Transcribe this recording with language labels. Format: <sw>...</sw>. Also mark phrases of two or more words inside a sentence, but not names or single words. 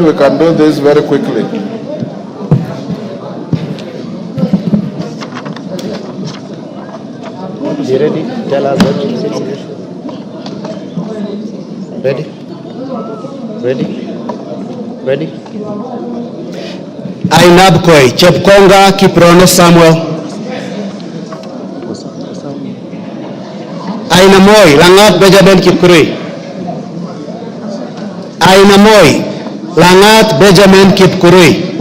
<en>We can do this very quickly. You ready? Tell us what you say. Ready? Ready? Ready? Ainab Koi, Chepkonga Kiprono Samuel. Ainamoi, Langat Benjamin Kipkurui. Ainamoi, Langat Benjamin Kipkurui.</en>